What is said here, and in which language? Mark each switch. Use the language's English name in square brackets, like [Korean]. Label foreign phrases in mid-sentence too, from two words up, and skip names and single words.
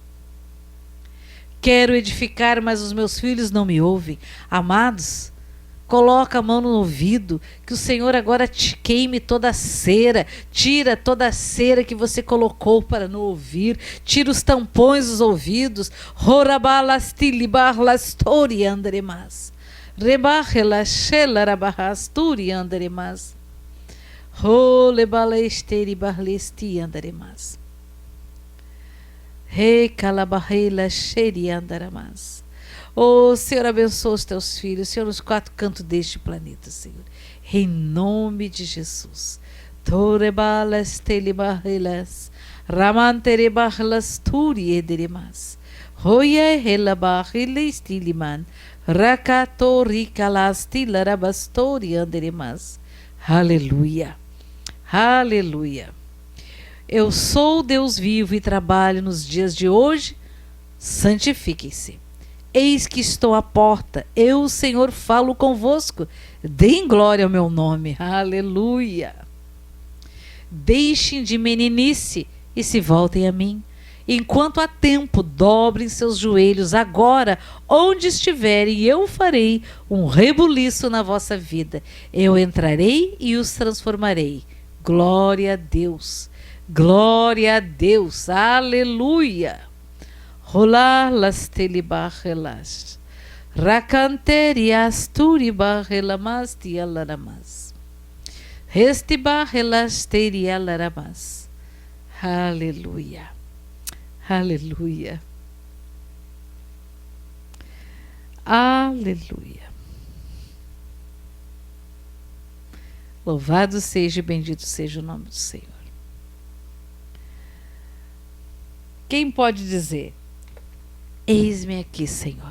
[Portuguese] Quero edificar, mas os meus filhos não me ouvem. Amados, coloca a mão no ouvido, que o Senhor agora te queime toda a cera, tira toda a cera que você colocou para não ouvir, tira os tampões dos ouvidos. Rorabalastilibarlastori anderemas. Rebarrelashelarabahasturi anderemas. Rolebalesteri barlesti anderemas. Recalabarrelasheiri andaramas. Oh, Senhor, abençoa os teus filhos, Senhor, nos quatro cantos deste planeta, Senhor. Em nome de Jesus. Torebalas telibarrelas, ramanterebarlas turi ederimas. Roye helabarreles tiliman, rakatorikalas tilarabastori anderimas. Aleluia. Aleluia. Eu sou Deus vivo e trabalho nos dias de hoje. Santifiquem-se. Eis que estou à porta, eu, o Senhor, falo convosco. Deem glória ao meu nome. Aleluia. Deixem de meninice e se voltem a mim. Enquanto há tempo, dobrem seus joelhos agora, onde estiverem, e eu farei um rebuliço na vossa vida. Eu entrarei e os transformarei. Glória a Deus. Glória a Deus. Aleluia. Rolar las telibarrelas. Racanterias turibarrelamas tialaramas. Restibarrelas terialaramas. Aleluia. Aleluia. Aleluia. Louvado seja e bendito seja o nome do Senhor. Quem pode dizer: eis-me aqui, Senhor.